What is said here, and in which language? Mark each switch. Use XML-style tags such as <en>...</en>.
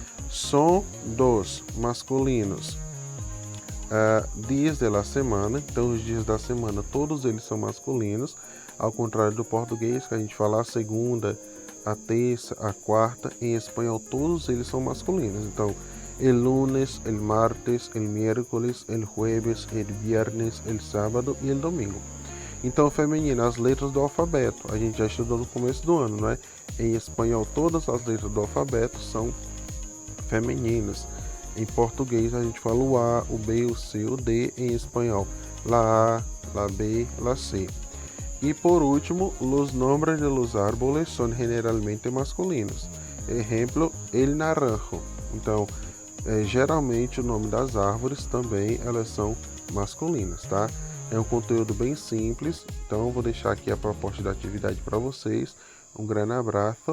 <pt>São dos masculinos. Dias da semana, então os dias da semana todos eles são masculinos, ao contrário do português que a gente fala a segunda, a terça, a quarta, em espanhol todos eles são masculinos.</pt> <es>Então, el lunes, el martes, el miércoles, el jueves, el viernes, el sábado e el domingo.</es> <pt>Então, feminino, as letras do alfabeto, a gente já estudou no começo do ano, né? Em espanhol todas as letras do alfabeto são femininas. Em português a gente fala o A, o B, o C, o D. Em espanhol,</pt> <es>la A, la B, la C. E por último, los nombres de los árboles son generalmente masculinos.</es> <pt>Exemplo,</pt> <es>el naranjo.</es> <pt>Então, geralmente o nome das árvores também elas são masculinas, tá? É um conteúdo bem simples, então eu vou deixar aqui a proposta da atividade para vocês. Um grande abraço.</pt>